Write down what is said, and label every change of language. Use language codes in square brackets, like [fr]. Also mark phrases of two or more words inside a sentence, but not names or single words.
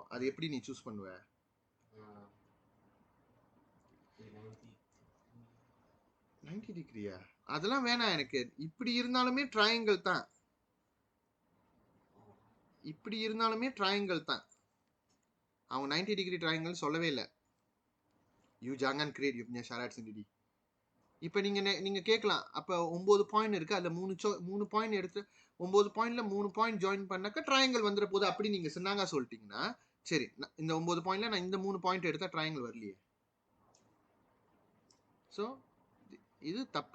[ta] அது எப்படி நீ சூஸ் பண்ணுவ? 90 டிகிரியா? அதெல்லாம் வேணாம் எனக்கு. இப்படி இருந்தாலுமே ட்ரையாங்கிள் தான். இப்படி இருந்தாலுமே ட்ரையாங்கிள் தான். அவங்க 90 டிகிரி ட்ரையாங்கிள் சொல்லவே இல்லை. [ms] you jangan create you punya syarat sendiri. [ta] இப்போ நீங்க கேட்கலாம், அப்போ 9 பாயிண்ட் இருக்கு, அதுல 3 பாயிண்ட் எடுத்து 9 பாயிண்ட்ல 3 [en] point join [ta] பண்ணாக்க ட்ரையாங்கிள் வந்துட போது. அப்படி நீங்க சொன்னாங்க சொல்லிட்டீங்கன்னா சரி, இந்த 9 பாயிண்ட்ல நான் இந்த 3 பாயிண்ட் எடுத்தா ட்ரையாங்கிள் வரலையே. ஸோ இது தப்பு.